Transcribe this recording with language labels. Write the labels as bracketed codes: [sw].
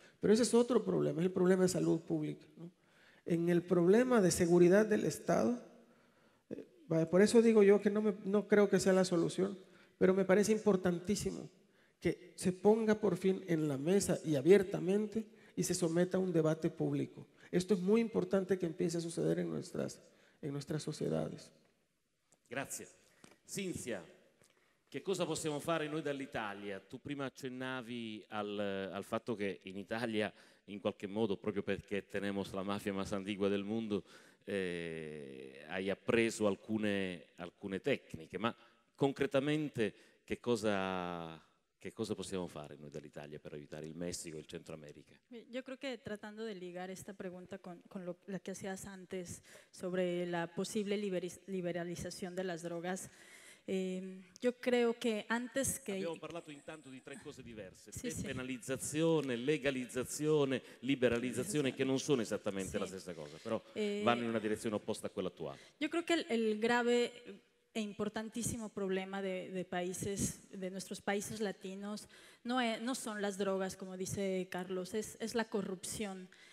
[es] Pero ese es otro problema, es el problema de salud pública, ¿no? En el problema de seguridad del Estado, por eso digo yo que no creo que sea la solución, pero me parece importantísimo que se ponga por fin en la mesa y abiertamente y se someta a un debate público. Esto es muy importante que empiece a suceder en nuestras sociedades. [it] Grazie. Cinzia, che cosa possiamo fare noi dall'Italia? Tu prima accennavi al fatto che in Italia, in qualche modo, proprio perché [es] tenemos la mafia más antigua del mundo, [it] hai appreso alcune tecniche, ma concretamente che cosa possiamo fare noi dall'Italia per aiutare il Messico e il Centro America? [es] Yo creo que tratando de ligar esta pregunta con la que hacías antes sobre la posible liberalización de las drogas, yo creo que antes che... [it] Abbiamo parlato intanto di tre cose diverse, sì, depenalizzazione, legalizzazione, liberalizzazione, che non sono esattamente la stessa cosa, però vanno in una direzione opposta a quella attuale. [es] Yo creo que el grave e importantísimo problema de nuestros países latinos no son las drogas, como dice Carlos, es la corrupción.